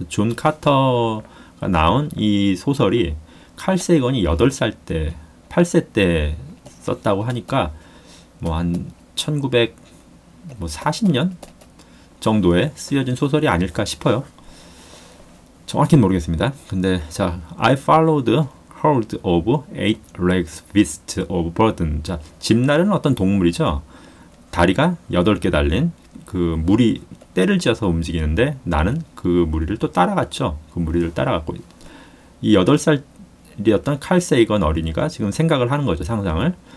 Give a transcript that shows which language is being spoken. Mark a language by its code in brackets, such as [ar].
[ko] 존 카터가 나온 이 소설이 칼 세이건이 8살 때 8세 때 썼다고 하니까 뭐 한 1940년 정도에 쓰여진 소설이 아닐까 싶어요. 정확히는 모르겠습니다. 근데 자, [en] I followed the herd of eight-legged beasts of burden. [ko] 자, 집날은 어떤 동물이죠. 다리가 8개 달린 그 무리 떼를 지어서 움직이는데 나는 그 무리를 또 따라갔죠. 그 무리를 따라갔고 이 8살이었던 칼 세이건 어린이가 지금 생각을 하는 거죠. 상상을.